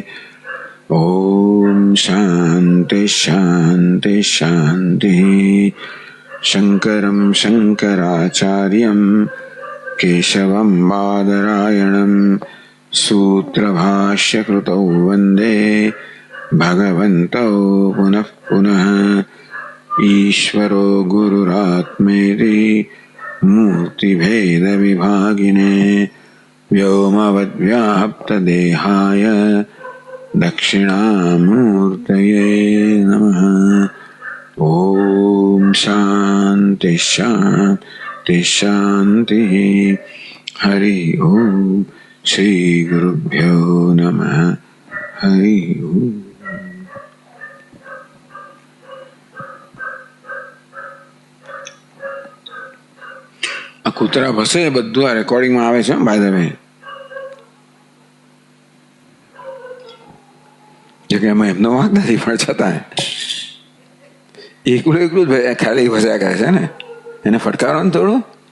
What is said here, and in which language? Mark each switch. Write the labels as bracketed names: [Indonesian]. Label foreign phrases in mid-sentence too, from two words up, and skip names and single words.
[Sanskrit] ઓમ શાંતિ શાંતિ શાંતિ. શંકરં શંકરાચાર્યં કેશવં બાદરાયણં સૂત્રભાષ્યકૃતૌ વંદે भगवन्तौ पुनः पुनः ईश्वरो गुरुरात्मेति मूर्तिभेदविभागिने व्योमवद्व्याप्तदेहाय दक्षिणामूर्तये नमः। ॐ शान्ति शान्ति शान्तिः। हरि ओम। श्री गुरुभ्यो नमः। हरि ओम। [Gujarati] આ કૂતરા ભસે બધું આ રેકોર્ડિંગમાં આવે છે [English] by the way, [Gujarati] જો કે એમાં એમનો વાંક નથી, પણ છતાં એકલું જ ખાલી ભસ્યા કરે છે ને, એને ફટકારો ને થોડું.